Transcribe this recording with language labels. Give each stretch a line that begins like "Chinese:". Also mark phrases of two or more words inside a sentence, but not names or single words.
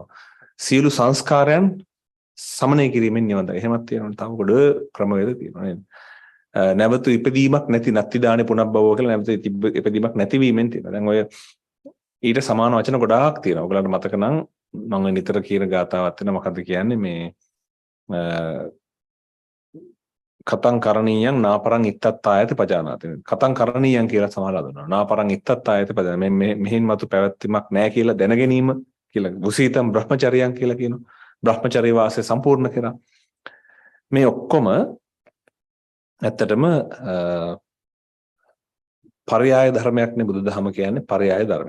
Sinhala: සියලු සංස්කාරයන් සමනය කිරීමෙන් නිවන් දකින්න. එහෙමත් තියෙනවා. තව ගොඩ ක්‍රමවේද තියෙනවා නේද? නැවතු ඉපදීමක් නැති
Pali: නැති දානේ පුනබ්බවෝ
Sinhala: කියලා නැවතු ඉපදීමක් නැතිවීමෙන් තියෙනවා. දැන් ඔය ඊට සමාන වචන ගොඩාක් තියෙනවා. ඔයගලන්ට මතක නම් මම නිතර කියන ගාතාවක් තියෙනවා. මොකද්ද කියන්නේ මේ
Pali: කතං කරණීයං නාපරං ඉත්තත් ආයත පජානාති. කතං කරණීයං
Sinhala: කියලා සමහරවල් දුන්නා.
Pali: නාපරං ඉත්තත් ආයත පජාන
Sinhala: මේ මෙහින් මතු පැවැත්මක් නැහැ කියලා දැන ගැනීම කියලා.
Pali: වසීතම් බ්‍රහ්මචර්යයන්
Sinhala: කියලා කියනවා. බ්‍රහ්මචර්ය වාසය සම්පූර්ණ කරා. මේ ඔක්කොම ඇත්තටම පරයාය ධර්මයක් නේ බුදුදහම කියන්නේ පරයාය ධර්මයක්.